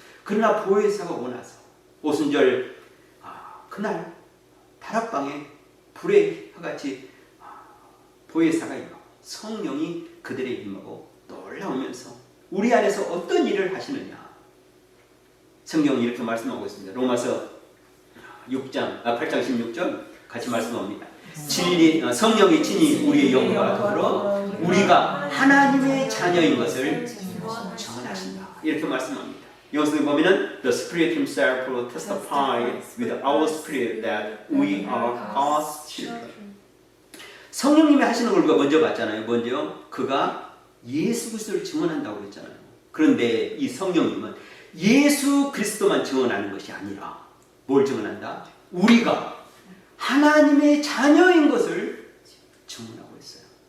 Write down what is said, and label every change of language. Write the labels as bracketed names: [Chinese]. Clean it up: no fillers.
[Korean] 그러나 보혜사가 오고 나서 오순절 그날 다락방에 불의 화같이 보혜사가 임하고 성령이 그들의 임하고 놀라우면서 우리 안에서 어떤 일을 하시느냐. 성경이 이렇게 말씀하고 있습니다. 로마서 8장 16절 같이 말씀합니다. 성령이 친히 우리의 영과 더불어 우리가 하나님의 자녀인 것을 증언하신다. 이렇게 말씀합니다. 여기서 보면은 [English] The Spirit Himself will testify with our spirit that we are God's children. [Korean] 성령님이 하시는 걸 우리가 먼저 봤잖아요. 먼저 그가 예수 그리스도를 증언한다고 했잖아요. 그런데 이 성령님은 예수 그리스도만 증언하는 것이 아니라 뭘 증언한다? 우리가 하나님의 자녀인 것을 증언하고 있어요.